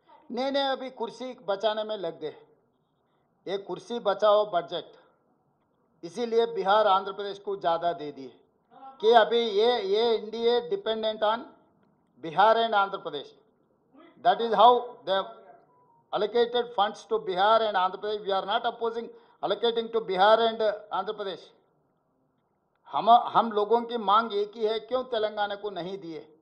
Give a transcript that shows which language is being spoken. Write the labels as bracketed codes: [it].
[hi] नहीं, अभी कुर्सी बचाने में लग गए. ये कुर्सी बचाओ बजट इसीलिए बिहार आंध्र प्रदेश को ज़्यादा दे दिए कि अभी ये NDA dependent on Bihar and Andhra Pradesh. [en] That is how they allocated funds to Bihar and Andhra Pradesh. We are not opposing allocating to Bihar and Andhra Pradesh. [hi] हम लोगों की मांग एक ही है, क्यों तेलंगाना को नहीं दिए?